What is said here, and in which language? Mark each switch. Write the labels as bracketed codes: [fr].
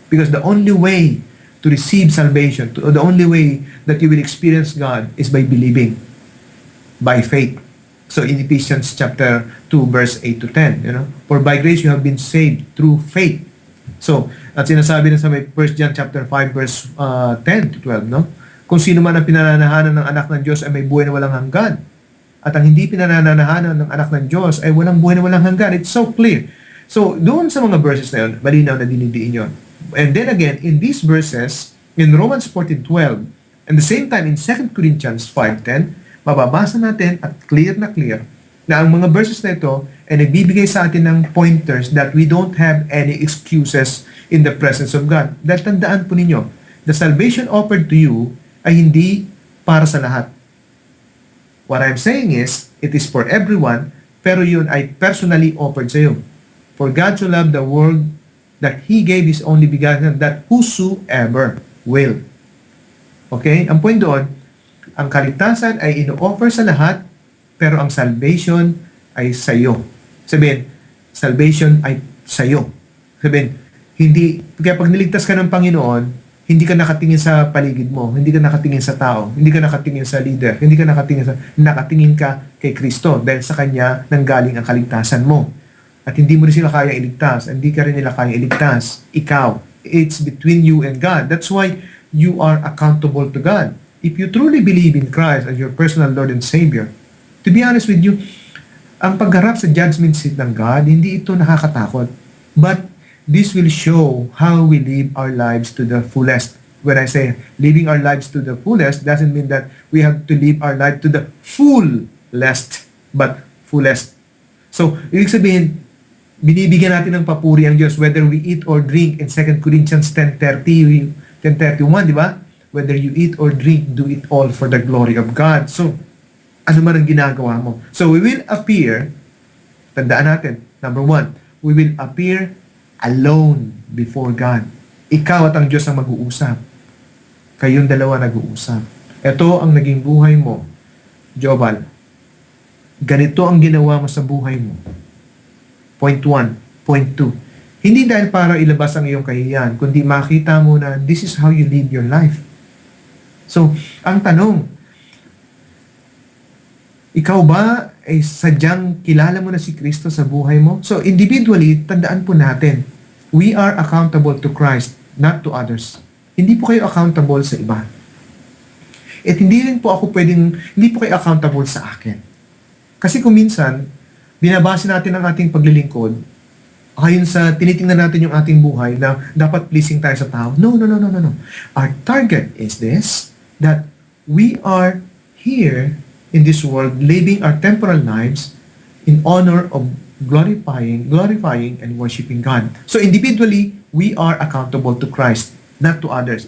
[en] Because the only way to receive salvation, the only way that you will experience God is by believing, by faith. So in Ephesians chapter 2, verse 8 to 10, for by grace you have been saved through faith. [tl] So, at sinasabi na sa may 1 John chapter 5, verse 10 to 12, no? Kung sino man ang pinananahanan ng anak ng Diyos ay may buhay na walang hanggan. At ang hindi pinananahanan ng anak ng Diyos ay walang buhay na walang hanggan. [en] It's so clear. [tl] So, doon sa mga verses na yun, malinaw na dinidiin yun. [en] And then again, in these verses, in Romans 14:12, and the same time in 2 Corinthians 5:10, [tl] mababasa natin at clear na ang mga verses na ito ay nagbibigay sa atin ng [en] pointers that we don't have any excuses in the presence of God. [tl] Dahil tandaan po ninyo, [en] the salvation offered to you [tl] ay hindi para sa lahat. [en] What I'm saying is, it is for everyone, [tl] pero yun ay personally offered sa iyo. [en] For God so loved the world that He gave His only begotten, that whosoever will. Okay? [tl] Ang point doon, ang kaligtasan ay ino-offer sa lahat, pero ang salvation ay sa iyo. Sabihin, salvation ay sa iyo. Sabihin, kaya pag niligtas ka ng Panginoon, hindi ka nakatingin sa paligid mo, hindi ka nakatingin sa tao, hindi ka nakatingin sa leader, nakatingin ka kay Kristo dahil sa Kanya nanggaling ang kaligtasan mo. At hindi mo rin sila kaya iligtas, hindi ka rin nila kaya iligtas. [en] Ikaw, it's between you and God. That's why you are accountable to God. If you truly believe in Christ as your personal Lord and Savior, to be honest with you, [tl] ang pagharap sa judgment seat ng God, hindi ito nakakatakot. [en] But this will show how we live our lives to the fullest. When I say living our lives to the fullest, doesn't mean that we have to live our life to the fullest, but fullest. [tl] So, ibig sabihin, binibigyan natin ng papuri ang Diyos [en] whether we eat or drink [tl] in 2 Corinthians 10:31, di ba? [en] Whether you eat or drink, do it all for the glory of God. [tl] So, ano man ang ginagawa mo. [en] So, we will appear, [tl] tandaan natin, [en] number 1, we will appear alone before God. [tl] Ikaw at ang Diyos ang mag-uusap. Kayong dalawa nag-uusap. Ito ang naging buhay mo, Jobal. Ganito ang ginawa mo sa buhay mo. Point 1. Point 2. Hindi dahil para ilabas ang iyong kahihiyan, kundi makita mo na [en] this is how you live your life. [tl] So, ang tanong, ikaw ba ay sadyang kilala mo na si Kristo sa buhay mo? [en] So, individually, tandaan po natin, we are accountable to Christ, not to others. [tl] Hindi po kayo accountable sa iba. At hindi po kayo accountable sa akin. Kasi kung minsan, binabase natin ang ating paglilingkod ayon sa tinitingnan natin yung ating buhay na dapat pleasing tayo sa tao. [en] No, no, no, no, no, no. Our target is this, that we are here in this world living our temporal lives in honor of glorifying and worshiping God. So individually, we are accountable to Christ, not to others.